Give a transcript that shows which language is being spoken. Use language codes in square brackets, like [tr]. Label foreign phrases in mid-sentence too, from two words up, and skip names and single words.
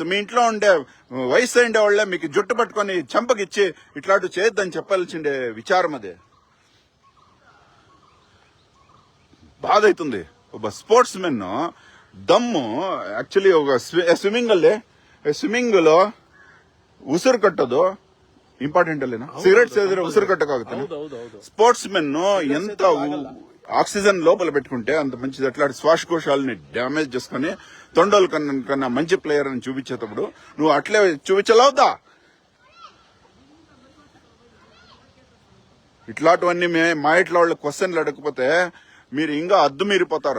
[te] మీ ఇంట్లో ఉండే వయసు ఉండే వాళ్ళే మీకు జుట్టు పట్టుకొని చెంపకిచ్చి ఇట్లాంటి చేయొద్దని చెప్పాల్సిండే విచారం అదే. బాధ అవుతుంది. ఒక [en] sports men [te] దమ్ము యాక్చువల్లీ ఒక ಸ್ವಿಮ್ಮಿಂಗ್ లో [kn] ಉಸಿರು ಕಟ್ಟೋದು ಇಂಪಾರ್ಟೆಂಟ್ ಅಲ್ಲೇನಾ? ಸಿಗರೇಟ್ ಸೇದಿದ್ರೆ ಉಸಿರು ಕಟ್ಟಕ್ಕಾಗುತ್ತೆ. ಹೌದೌದು. [en] sports men [te] ఎంత ఆక్సిజన్ లోపల పెట్టుకుంటే అంత మంచిది. అట్లాంటి శ్వాసకోశాలని డ్యామేజ్ చేసుకుని తొండోలు కన్నా మంచి ప్లేయర్ అని చూపించేటప్పుడు నువ్వు అట్లే చూపించలేవుదా? ఇట్లాంటివన్నీ మా ఇంట్లో వాళ్ళు క్వశ్చన్లు అడగకపోతే మీరు ఇంకా అద్దు మీరిపోతారు.